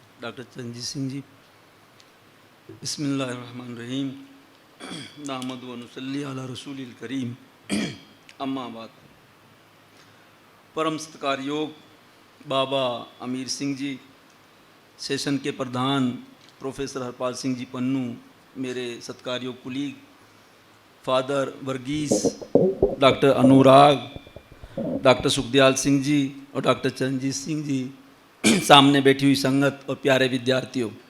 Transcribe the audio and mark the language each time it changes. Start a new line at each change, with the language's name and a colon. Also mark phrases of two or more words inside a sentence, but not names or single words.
Arabic: ڈاکٹر چرنجیت سنگھ جی. بسم اللہ الرحمن الرحیم. نحمد و نصلی علی رسول الکریم. اما بعد.
Hindi: परम सत्कार योग्य बाबा अमीर सिंह जी, सेशन के प्रधान प्रोफ़ेसर हरपाल सिंह जी पन्नू, मेरे सत्कार योग्य कलीग फ़ादर वर्गीज़, डॉक्टर अनुराग, डॉक्टर सुखदयाल सिंह जी और डॉक्टर चरनजीत सिंह जी, सामने बैठी हुई संगत और प्यारे विद्यार्थियों,